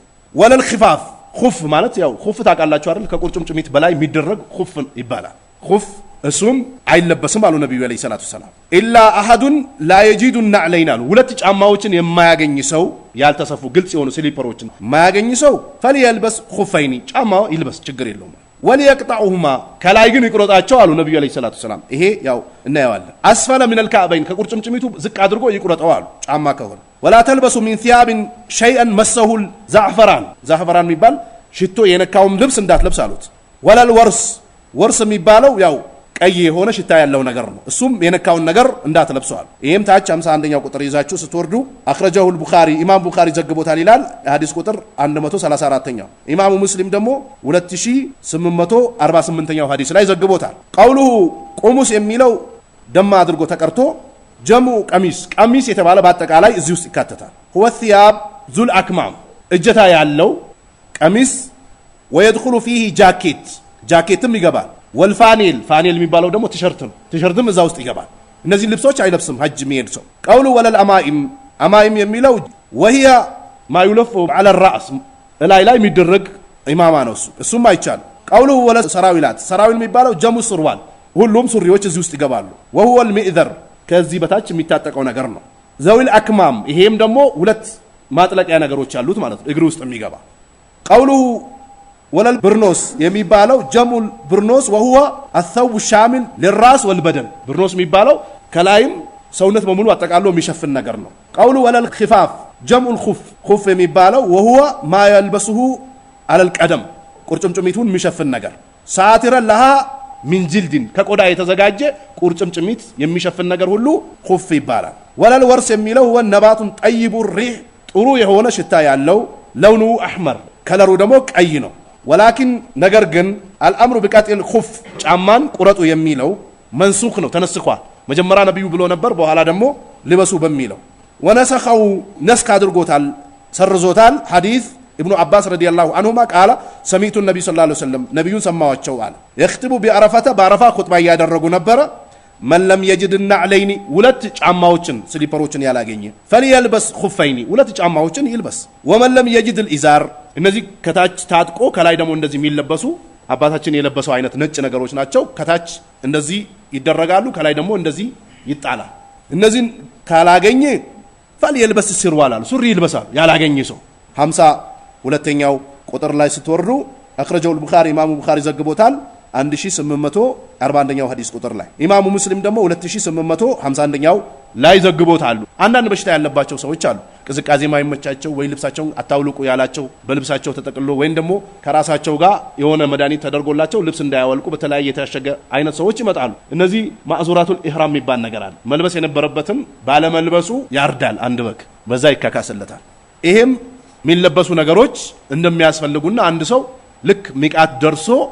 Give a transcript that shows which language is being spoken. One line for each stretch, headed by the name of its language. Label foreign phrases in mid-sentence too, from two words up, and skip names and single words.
Arabic: ولا الخفاف
Amharic: ኹፍ ማለት ያው ኹፍ ታውቃላችሁ አይደል ከቁርጭምጭሚት በላይ የሚደረግ ኹፍ ይባላል ኹፍ እሱም አይለበስም አሉ ነብዩ
Arabic: عليه الصلاة السلام إلا أحد لا يجد نعلين
Amharic: አሉ ሁለት ጫማዎችን የማያገኝ ሰው ያልተሰፉ ግልጽ የሆኑ ስሊፐሮችን የማያገኝ ሰው
Arabic: فليلبس خفين
Amharic: ጫማው ይልበስ ችግር የለውም ወልየቅጣኡሁማ ከላይ ግን ይቁረጣቸው አሉ ነብዩ
Arabic: عليه الصلاة السلام
Amharic: ይሄ ያው እናየዋለን
Arabic: أسفل من الكعبين
Amharic: ከቁርጭምጭሚቱ ዝቅ አድርጎ ይቁረጣው አሉ ጫማ ከሆነ
Arabic: ولا تلبسوا من ثياب شيئا مسه
Amharic: ዛዕፈራን የሚባል ሽቶ የነካውም ልብስ እንዳትለብስ አሉት
Arabic: ولا الورس
Amharic: የሚባለው ያው ቀይ የሆነ ሽታ ያለው ነገር ነው እሱም የነካውን ነገር እንዳትለብሰዋል ይሄም ታች 51ኛው ቁጥር ይዛችሁ ስትወርዱ
Arabic: أخرجه البخاري
Amharic: ኢማም ቡኻሪ ዘግቦታል ይላል ሐዲስ ቁጥር 134ኛው ኢማሙ ሙስሊም ደግሞ 2848ኛው ሐዲስ ላይ ዘግቦታል
Arabic: قوله قمص
Amharic: የሚለው ደማ አድርጎ ተቀርቶ
Arabic: جمع قميص
Amharic: የተባለ በአጠቃላይ እዚህ ውስጥ ይካተታል
Arabic: هو الثياب ذو الاكمام
Amharic: እጀታ ያለው ቀሚስ
Arabic: ويدخل فيه
Amharic: ጃኬትም ይገባል ወልፋኒል የሚባለው ደግሞ ቲሸርትም እዛ ውስጥ ይገባል እነዚህ ልብሶች አይለብስም ሐጅ የሚሄድ ሰው
Arabic: قوله ولا العمائم
Amharic: የሚለው
Arabic: وهي ما يلف على الراس
Amharic: ላይ የሚደረግ ኢማማ ነው እሱም አይቻል
Arabic: قوله ولا السراويل
Amharic: የሚባለው
Arabic: جمع سروال
Amharic: ሁሉም ሱሪዎች እዚህ ውስጥ ይገባሉ
Arabic: وهو المئذر
Amharic: ከዚህ በታች የሚታጠቀው ነገር ነው
Arabic: ذوي الأكمام
Amharic: ይሄም ደግሞ ሁለት ማጥለቂያ ነገሮች አሉት ማለት ነው እግሩ ውስጥ የሚገባ
Arabic: قوله ولا البرانس
Amharic: የሚባለው
Arabic: جمع البرنس وهو الثوب الشامل للراس والبدن
Amharic: ብርኖስ የሚባለው ከላይም ሰውነት በሙሉ አጠቃሎ የሚሸፍን ነገር ነው ቀውሉ
Arabic: ولا الخفاف جمع الخف
Amharic: የሚባለው
Arabic: وهو ما يلبسه على القدم
Amharic: ቁርጭምጭሚቱን የሚሸፍን ነገር ሳቲረ
Arabic: لها من جلد
Amharic: ከቆዳ የተዘጋጀ ቁርጭምጭሚት የሚሸፍን ነገር ሁሉ ኹፍ ይባላል
Arabic: ولا الورس
Amharic: የሚለው
Arabic: هو نبات طيب الريح
Amharic: ጥሩ የሆነ ሽታ ያለው
Arabic: لونه أحمر
Amharic: ከለሩ ደግሞ ቀይ ነው ولكن ነገር ግን
Arabic: الامر بقطع الخف
Amharic: ጫማን ቁረጡ የሚለው መንሱኽ ነው ተነስኳል መጀመሪያ ነብዩ ብሎ ነበር በኋላ ደግሞ ልበሱ በሚለው ወነሰኸው ነስክ አድርጎታል ሰርዞታል ሐዲስ
Arabic: ابن عباس رضي الله عنهما قال سمعت النبي صلى الله عليه وسلم
Amharic: ነብዩን ሰማዋቸው አለ
Arabic: يخطب بعرفه
Amharic: ኹጥባ ያደረጉ ነበር
Arabic: من لم يجد النعلين
Amharic: ሁለት ጫማዎችን ስሊፐሮችን ያላገኘ فليلبس خفين ሁለት ጫማዎችን ይልበስ
Arabic: ومن لم يجد الازار
Amharic: እነዚህ ከታች ታጥቆ ከላይ ደግሞ እንደዚህ የሚለበሱ አባታችን የለበሰው አይነት ነጭ ነገሮች ናቸው ከታች እንደዚህ ይደረጋሉ ከላይ ደግሞ እንደዚህ ይጣላል እነዚህን ካላገኘ
Arabic: فليلبس السروال
Amharic: ሱሪ ይልበሳል ያላገኘ ሰው 52ኛው ቁጥር ላይ ስትወርዱ
Arabic: أخرجه البخاري
Amharic: ኢማሙ ቡኻሪ ዘግቦታል 1841ኛው ሐዲስ ቁጥር ላይ ኢማሙ ሙስሊም ደግሞ 2851ኛው ላይ ዘግቦታል አንዳንድ በሽታ ያለባቸው ሰዎች አሉ ቅዝቃዜ ማይመቻቸው ወይ ልብሳቸውን አታውልቁ ያላቸው በልብሳቸው ተጠቅሎ ወይን ደግሞ ከራሳቸው ጋር የሆነ መድኃኒት ተደርጎላቸው ልብስ እንዳያወልቁ በተለያየ የታሸገ አይነት ሰዎች ይመጣሉ እነዚህ
Arabic: محظورات الإحرام
Amharic: የሚባል ነገር አለ መልበስ የነበረበትን ባለመልበሱ ያርዳል አንድ በግ በዛ ይካካስለታል ይሄም የሚለበሱ ነገሮች እንደሚያስፈልጉና አንድ ሰው ልክ ሚቃት ደርሶ